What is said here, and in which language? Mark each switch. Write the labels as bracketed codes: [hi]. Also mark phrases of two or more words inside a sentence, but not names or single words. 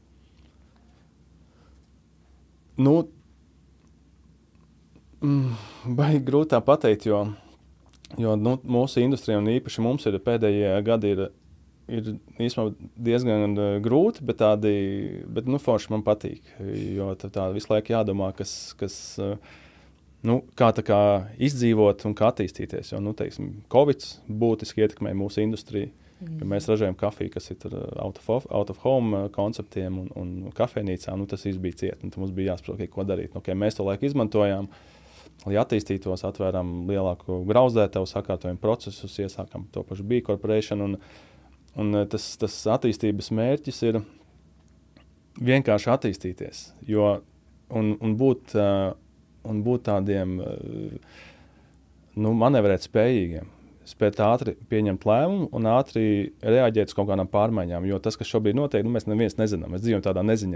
[lv] Baigi grūti tā pateikt, jo mūsu industrijā un īpaši mums ir pēdējie gadi ir īstenībā diezgan grūti, bet forši man patīk, jo tā visu laiku jādomā, kā izdzīvot un kā attīstīties, jo, teiksim, Covid būtiski ietekmē mūsu industriju, ka mēs ražējam kafiju, kas ir [en] out of home [lv] konceptiem un kafejnīcām, tas viss bija ciet, un mums bija jāsaprot, ko darīt. Mēs to laiku izmantojām, lai attīstītos, atvērām lielāku grauzdētavu, sakārtojam procesus, iesākam to pašu B Corporation, un tas attīstības mērķis ir vienkārši attīstīties, un būt tādiem manevrēt spējīgiem, spēt ātri pieņemt lēmumu un ātri reaģēt uz kaut kādām pārmaiņām, jo tas, kas šobrīd notiek, mēs neviens nezinām, mēs dzīvojam tādā neziņā.